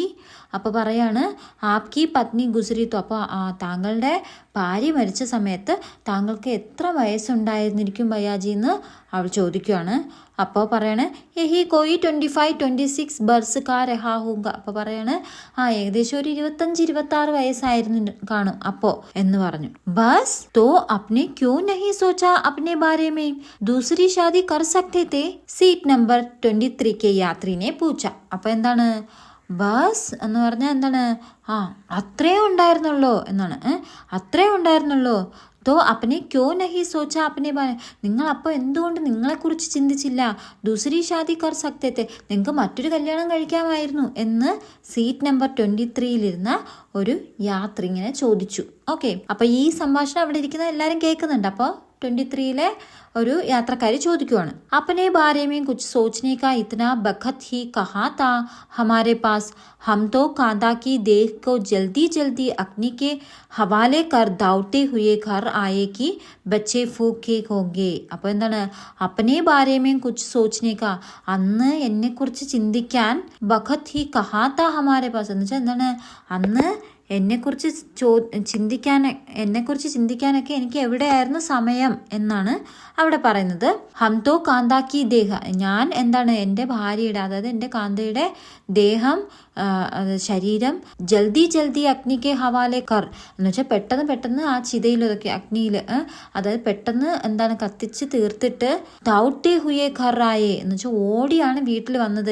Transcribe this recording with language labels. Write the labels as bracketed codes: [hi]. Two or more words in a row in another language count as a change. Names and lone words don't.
[ml] അപ്പോൾ പറയാണ് [hi] आपकी पत्नी गुज़री तो, [ml] അപ്പോൾ താങ്കളുടെ ഭാര്യ മരിച്ച സമയത്ത് താങ്കൾക്ക് എത്ര വയസ്സുണ്ടായിരുന്നിരിക്കും ഭയ്യാജി എന്ന് അവൾ ചോദിക്കുകയാണ്. അപ്പോൾ പറയാണ് [hi] यही कोई 25-26 बरस का रहा हूँगा. [ml] അപ്പോൾ പറയാണ് ഏകദേശം ഒരു 25-26 വയസ്സായിരുന്നു കാണും അപ്പോൾ എന്ന് പറഞ്ഞു. [hi] ബസ് तो आपने क्यों नहीं सोचा अपने बारे में, दूसरी शादी कर सकते थे, सीट नंबर 23 के यात्री ने पूछा. [ml] അപ്പോൾ എന്താണ് ബസ് എന്ന് പറഞ്ഞാൽ എന്താണ്, അത്രേ ഉണ്ടായിരുന്നുള്ളൂ എന്നാണ്. അത്രേ ഉണ്ടായിരുന്നുള്ളൂ. [hi] तो अपने क्यों नहीं सोचा अपने बारे, [ml] നിങ്ങൾ അപ്പോൾ എന്തുകൊണ്ട് നിങ്ങളെക്കുറിച്ച് ചിന്തിച്ചില്ല. [hi] दूसरी शादी कर सकते थे, [ml] നിങ്ങൾക്ക് മറ്റൊരു കല്യാണം കഴിക്കാമായിരുന്നു എന്ന് സീറ്റ് നമ്പർ 23 ഒരു യാത്രി ഇങ്ങനെ ചോദിച്ചു. ഓക്കെ. അപ്പോൾ ഈ സംഭാഷണം അവിടെ ഇരിക്കുന്ന എല്ലാവരും കേൾക്കുന്നുണ്ട്. അപ്പോൾ 23 ഒരു യാത്രക്കാരി ചോദിക്കുവാണ്. [hi] अपने बारे में कुछ सोचने का इतना बखत ही कहाँ था हमारे पास, हम तो कांदा की देख को जल्दी जल्दी अग्नि के हवाले कर दौड़ते हुए घर आए कि बच्चे फूके होंगे. [ml] അപ്പോൾ എന്താണ് [hi] अपने बारे में कुछ सोचने का, [ml] അന്ന് എന്നെ കുറിച്ച് ചിന്തിക്കാൻ [hi] बखत ही कहाँ था हमारे पास [ml] എന്ന് വെച്ചാൽ എന്താണ്, അന്ന് എന്നെക്കുറിച്ച് ചിന്തിക്കാനൊക്കെ എനിക്ക് എവിടെയായിരുന്നു സമയം എന്നാണ് അവിടെ പറയുന്നത്. [hi] हम तो कांता की देह, [ml] ഞാൻ എന്താണ് എൻ്റെ ഭാര്യയുടെ, അതായത് എൻ്റെ കാന്തയുടെ ദേഹം, ശരീരം [hi] जल्दी जल्दी [ml] അഗ്നിക്ക് [hi] हवाले कर [ml] എന്ന് വെച്ചാൽ പെട്ടെന്ന് ആ ചിതയിലൊക്കെ അഗ്നിയിൽ, അതായത് പെട്ടെന്ന് എന്താണ് കത്തിച്ച് തീർത്തിട്ട് [hi] दौड़ते हुए घर आए [ml] എന്ന് വെച്ചാൽ ഓടിയാണ് വീട്ടിൽ വന്നത്.